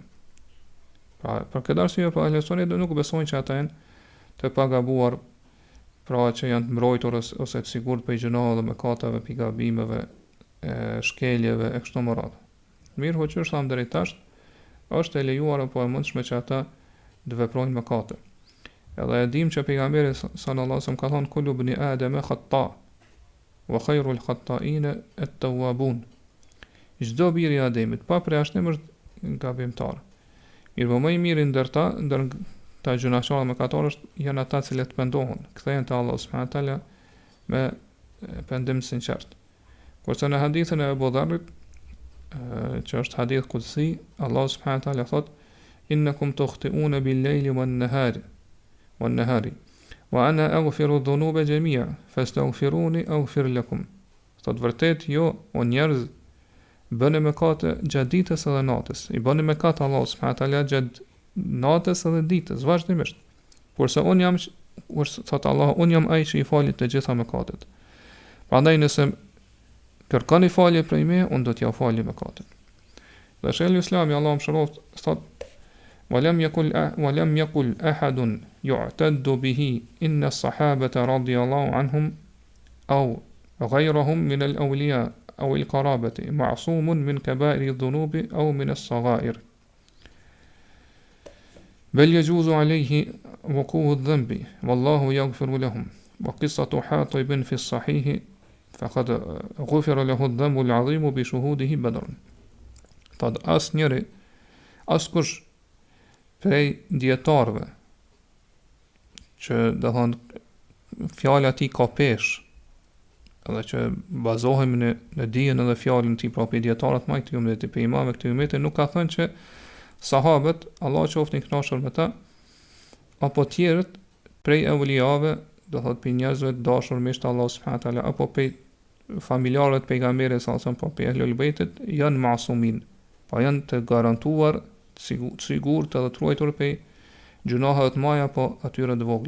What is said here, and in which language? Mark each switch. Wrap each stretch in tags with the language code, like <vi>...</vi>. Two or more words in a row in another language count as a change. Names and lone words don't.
<sq>Pra për këtë arsye pra Ehlus-Suneti nuk besojnë që ata janë të pagabuar, pra që janë të mbrojtur ose të sigurt për gjënohet dhe mëkateve, pigabimeve, shkeljeve e kështu me radhë. Mirë, po që është thamë deri tash, është e lejuar apo e mundshme që ata të veprojnë mëkate. Edhe e dim që pejgamberi</sq> <ar>صلى الله عليه وسلم</ar> <sq>ka thënë</sq> <ar>كل ابن آدم خطاء وخير الخطائين التوابون.</ar> <sq>Çdo biri i Ademit pa përjashtim është gabimtar. Mirë, po më i miri ndër ta gjunaqtarë mëkatarë janë ata që pendohen, kthehen te Allah</sq> <ar>سبحانه وتعالى</ar> <sq>me pendim sinqert. Kurse në hadithën e Abu Dharrit, që është hadith qudsi, Allah</sq> <ar>سبحانه وتعالى</ar> <sq>thot:</sq> <ar>"إنكم تخطئون بالليل والنهار وأنا أغفر الذنوب جميعا فاستغفروني أغفر لكم."</ar> <sq>Thot vërtet jo, o njerëz, bëni mëkate gjatë ditës edhe natës. I bëni mëkat Allah</sq> <ar>سبحانه وتعالى</ar> <sq>gjatë natës edhe ditës vazhdimisht. Kurse thot Allah, unë jam ai që i falit të gjitha mëkatet. Prandaj nëse kërkoni falje prej meje, unë do t'ja falj mëkatet. Dhe Sheikhul Islami Allahu mëshiroft thot:</sq> <ar>"ولم يقل أحد يعتد به إن الصحابة رضي الله عنهم أو غيرهم من الأولياء أو القرابة معصومون من كبائر الذنوب أو من الصغائر. بل يجوز عليه وقوع الذنب والله يغفر لهم وقصة حاطب في الصحيح فقد غفر له الذنب العظيم بشهوده بدر."</ar> <sq>Thot asnjëri, askush prej dietarëve që do thonë fjala e tij ka peshë, edhe që bazohemi në dijen edhe fjalën e tij, pra pe dietarët më të ummet pe imamëve këtij ummeti nuk ka thënë që sahabët, Allah qoftë i kënaqur me ta, apo tjerët prej euliave, do thot për njerëzve të dashur me Allah</sq> <ar>سبحانه وتعالى,</ar> <sq>apo për familjarët pejgamberit</sq> <ar>صلى الله عليه وسلم,</ar> <sq>po për ehlul bejtit, janë masumin, pa janë të garantuar, të sigurt edhe të ruajtur për gjunahet të mëdha apo atyre të vogla.</sq>